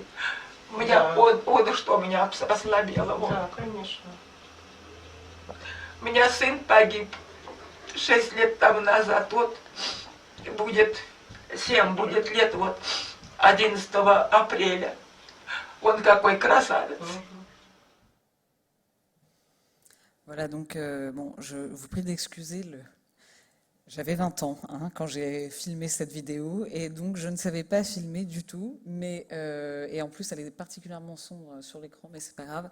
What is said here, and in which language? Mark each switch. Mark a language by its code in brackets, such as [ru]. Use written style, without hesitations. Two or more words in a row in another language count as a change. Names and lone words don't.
[ru] У меня что меня ослабело. Вот. Да, конечно. У меня сын погиб 6 лет тому назад. Вот будет 7 лет, 11 апреля. Он какой красавец. [fr] Voilà, donc bon, je vous prie d'excuser J'avais 20 ans quand j'ai filmé cette vidéo et donc je ne savais pas filmer du tout, et en plus elle est particulièrement sombre sur l'écran, mais c'est pas grave.